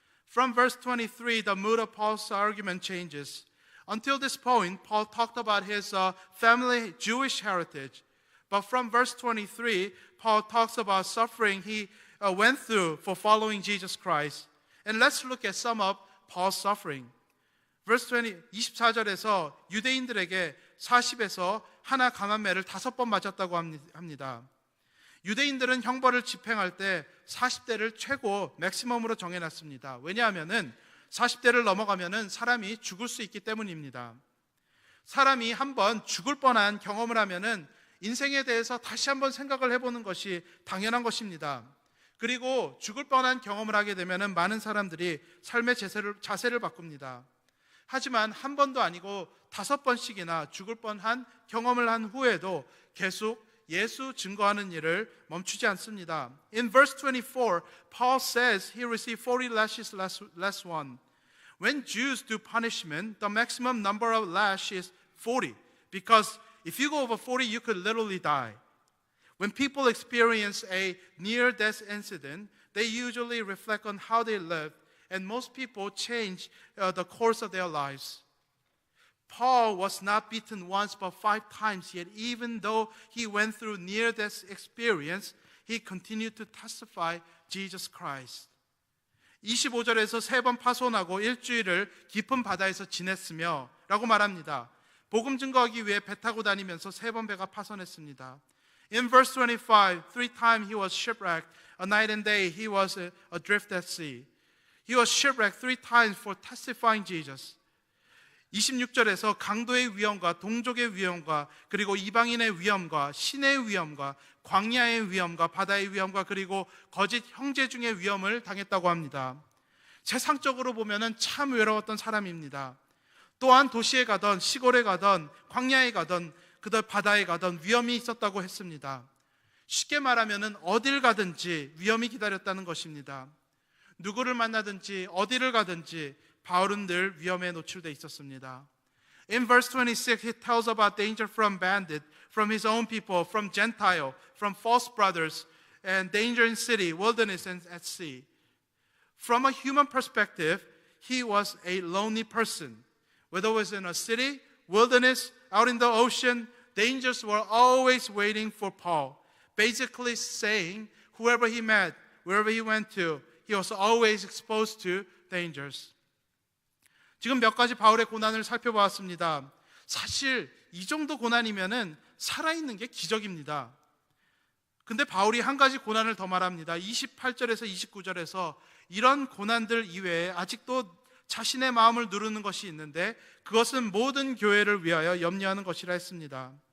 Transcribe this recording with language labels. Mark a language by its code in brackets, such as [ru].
[en] From verse 23, the mood of Paul's argument changes. Until this point, Paul talked about his family Jewish heritage. But from verse 23, Paul talks about suffering he went through for following Jesus Christ. And let's look at some of Paul's suffering. [ko] Verse 24절에서 유대인들에게 40에서 하나 강한 매를 5번 맞았다고 합니다. 유대인들은 형벌을 집행할 때 40대를 최고 맥시멈으로 정해놨습니다. 왜냐하면은 40대를 넘어가면은 사람이 죽을 수 있기 때문입니다. 사람이 한번 죽을 뻔한 경험을 하면은 인생에 대해서 다시 한번 생각을 해보는 것이 당연한 것입니다. 그리고 죽을 뻔한 경험을 하게 되면은 많은 사람들이 삶의 자세를 바꿉니다. 하지만 한 번도 아니고 5번씩이나 죽을 뻔한 경험을 한 후에도 계속 예수 증거하는 일을 멈추지 않습니다. [en] In verse 24, Paul says he received 40 lashes less one. When Jews do punishment, the maximum number of lashes is 40 because if you go over 40, you could literally die. When people experience a near-death incident, they usually reflect on how they lived, and most people change the course of their lives. Paul was not beaten once but 5 times, yet even though he went through near-death experience, he continued to testify Jesus Christ. [ko] 25절에서 3번 파손하고 일주일을 깊은 바다에서 지냈으며 라고 말합니다. 복음 증거하기 위해 배 타고 다니면서 3번 배가 파손했습니다. [en] In verse 25, 3 times he was shipwrecked. A night and day he was adrift at sea. He was shipwrecked 3 times for testifying Jesus. [ko] 26절에서 강도의 위험과 동족의 위험과 그리고 이방인의 위험과 신의 위험과 광야의 위험과 바다의 위험과 그리고 거짓 형제 중의 위험을 당했다고 합니다. 세상적으로 보면은 참 외로웠던 사람입니다. 또한 도시에 가던 시골에 가던 광야에 가던 그들 바다에 가던 위험이 있었다고 했습니다. 쉽게 말하면은 어딜 가든지 위험이 기다렸다는 것입니다. 누구를 만나든지 어디를 가든지 바울은 늘 위험에 노출되어 있었습니다. [en] In verse 26, he tells about danger from bandit, from his own people, from Gentile, from false brothers, and danger in city, wilderness, and at sea. From a human perspective, he was a lonely person. Whether it was in a city, wilderness, out in the ocean, dangers were always waiting for Paul. Basically saying, whoever he met, wherever he went to, he was always exposed to dangers. [ko] 지금 몇 가지 바울의 고난을 살펴보았습니다. 사실 이 정도 고난이면은 살아있는 게 기적입니다. 근데 바울이 한 가지 고난을 더 말합니다. 28절에서 29절에서 이런 고난들 이외에 아직도 자신의 마음을 누르는 것이 있는데 그것은 모든 교회를 위하여 염려하는 것이라 했습니다.